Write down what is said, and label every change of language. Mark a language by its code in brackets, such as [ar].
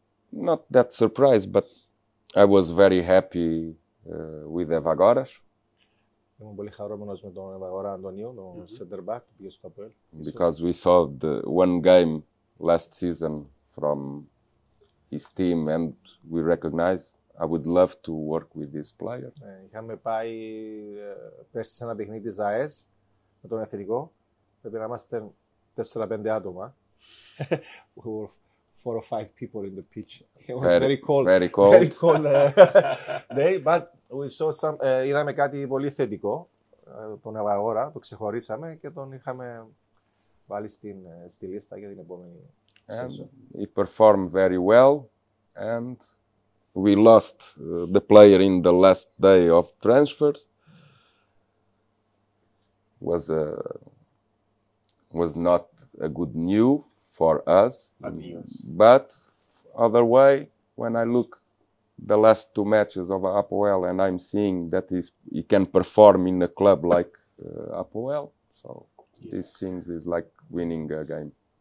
[en] Not that surprised, but I was very happy with Evagoras. [el] Ήμουν πολύ χαρούμενος με τον Ευαγόρα Αντωνίου, τον center back που πήγε στο ΑΠΟΕΛ. [en] Because we saw the one game last season from his team and we recognized I would love to work with this player. [el] Είχαμε πάει πέρσι σε ένα παιχνίδι της ΑΕΣ με τον εθνικό. Πρέπει να είμαστε 4-5 άτομα. [en] We were 4 or 5 people in the pitch. It was very cold. Very cold. Very cold day, but we saw [el] είδαμε κάτι πολύ θετικό. Τον Ευαγόρα, το ξεχωρίσαμε και τον είχαμε βάλει στη λίστα για την επόμενη σεζόν. [en] He performed very well and we lost the player in the last day of transfers. Was not a good news for us, but other way, when I look the last 2 matches of Apoel and I'm seeing that he can perform in a club like Apoel, so this seems is like winning a game.